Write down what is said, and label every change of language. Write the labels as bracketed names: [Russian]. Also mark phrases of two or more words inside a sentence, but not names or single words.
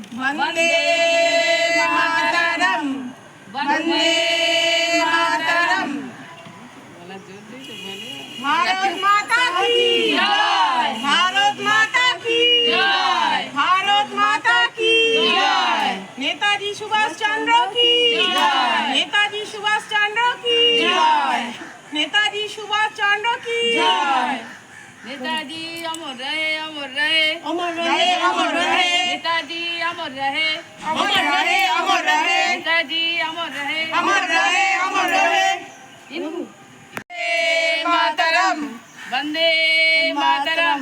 [Hindi] वंदे मातरम वंदे मातरम। भारत माता की जय, भारत माता की जय, भारत माता की जय। नेताजी सुभाष चंद्र की जय, नेताजी सुभाष चंद्र की जय, नेताजी सुभाष चंद्र की जय। नेताजी अमर रहे, अमर रहे, अमर रहे, अमर रहे। नेताजी अमर रहे, अमर रहे, अमर रहे। नेताजी अमर रहे, अमर रहे, अमर रहे। मातरम वंदे मातरम।